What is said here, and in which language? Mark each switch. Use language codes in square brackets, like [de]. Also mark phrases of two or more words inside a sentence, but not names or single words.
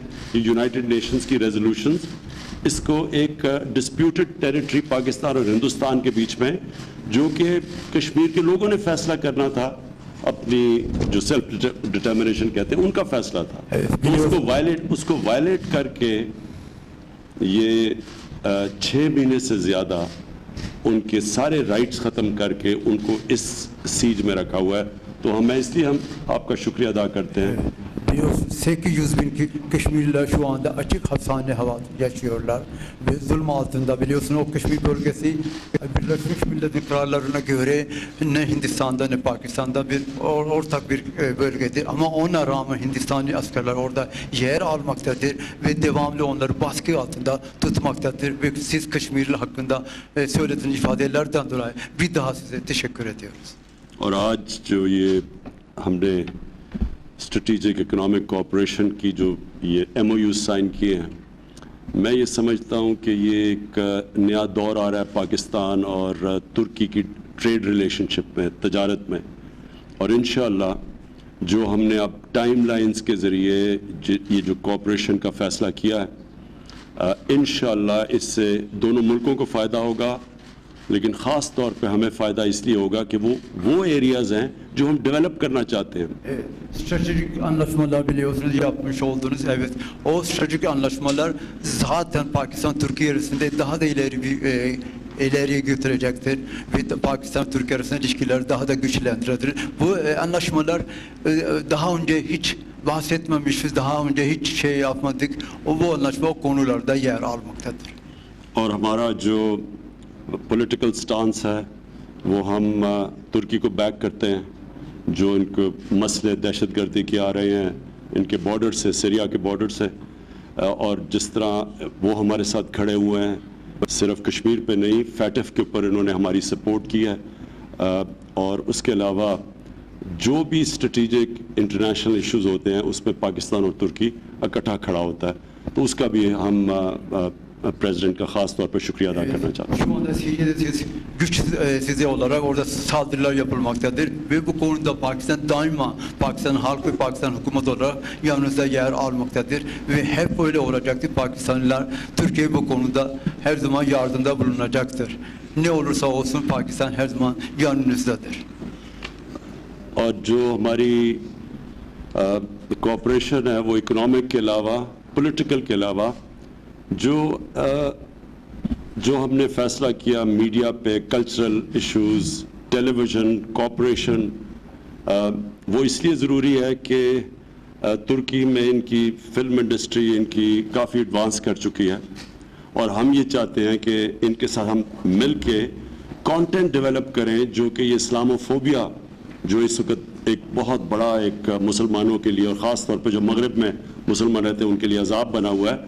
[ur] یہ یونائیٹڈ نیشنز کی ریزولیوشنز اس کو ایک [en] disputed territory [ur] پاکستان اور ہندوستان کے بیچ میں، جو کہ کشمیر کے لوگوں نے فیصلہ کرنا تھا، اپنی جو [en] self determination [ur] کہتے ہیں ان کا فیصلہ تھا. اس کو وائلیٹ کر کے یہ 6 مہینے سے زیادہ ان کے سارے رائٹس ختم کر کے ان کو اس سیج میں رکھا ہوا ہے. تو ہم اس لیے آپ کا شکریہ ادا کرتے ہیں. [tr] 800 bin Kışmirliler şu anda açık hapishane yaşıyorlar ve zulüm altında. Biliyorsun o Kışmir bölgesi Birleşmiş Milletler kararlarına göre ne Hindistan'da ne Pakistan'da bir ortak bir bölgedir. Ama ona rağmen Hindistani askerler orada yer almaktadır ve devamlı onları baskı altında tutmaktadır. Ve siz Kışmirli hakkında söylediğiniz ifadelerden dolayı bir daha size teşekkür ediyoruz. [ur] اور آج جو یہ ہم نے [en] strategic economic cooperation [ur] کی جو یہ [en] MOU sign [ur] کیے ہیں، میں یہ سمجھتا ہوں کہ یہ ایک نیا دور آ رہا ہے پاکستان اور ترکی کی [en] trade relationship [ur] میں، تجارت میں. اور ان شاء اللہ جو ہم نے اب ٹائم لائنز کے ذریعے یہ جو کوآپریشن کا فیصلہ کیا ہے، ان شاء اللہ اس سے دونوں ملکوں کو فائدہ ہوگا، لیکن خاص طور پے ہمیں فائدہ اس لیے ہوگا کہ وہ ایریاز ہیں جو ہم ڈیولپ کرنا چاہتے ہیں. [tr] Stratejik anlaşmalar biliyorsunuz yapmış oldunuz. Evet. O stratejik anlaşmalar zaten Pakistan-Türkiye arasında daha da ileriye götürecektir. Ve Pakistan-Türkiye arasında ilişkiler daha da güçlendirecektir. Bu anlaşmalar daha önce hiç bahsetmemişiz, daha önce hiç şey yapmadık. Bu anlaşma o konularda yer almaktadır. [ur] اور ہمارا جو [en] political stance [ur] ہے وہ ہم ترکی کو بیک کرتے ہیں. جو ان کو مسئلے دہشت گردی کے آ رہے ہیں ان کے بارڈر سے، سیریا کے بارڈر سے، اور جس طرح وہ ہمارے ساتھ کھڑے ہوئے ہیں، صرف کشمیر پے نہیں، فیٹف کے اوپر انہوں نے ہماری سپورٹ کی ہے. اور اس کے علاوہ جو بھی [en] strategic international issues [ur] ہوتے ہیں اس میں پاکستان اور ترکی اکٹھا کھڑا ہوتا ہے، تو اس کا بھی ہم President کا خاص طور پر شکریہ ادا کرنا چاہتا ہوں. [tr] Şu anda siz güç size olarak orada saldırılar yapılmaktadır ve bu konuda Pakistan daima Pakistan halk ve Pakistan hükümet olarak yanınızda yer almaktadır ve hep öyle olacaktır. Pakistanlılar Türkiye bu konuda her zaman yardımda bulunacaktır. Ne olursa olsun Pakistan her zaman yanınızdadır. [ur] اور جو ہماری کوآپریشن ہے وہ اکنامک کے علاوہ، پولیٹیکل کے علاوہ جو جو ہم نے فیصلہ کیا میڈیا پے کلچرل [en] issues television cooperation [ur] وہ اس لیے ضروری ہے کہ ترکی میں ان کی [en] film industry [ur] ان کی کافی ایڈوانس کر چکی ہے اور ہم یہ چاہتے ہیں کہ ان کے ساتھ ہم مل کے [en] content develop [ur] کریں جو کہ یہ اسلاموفوبیا جو اس وقت ایک بہت بڑا ایک مسلمانوں کے لیے اور خاص طور پے جو مغرب میں مسلمان رہتے ہیں ان کے لیے عذاب بنا ہوا ہے.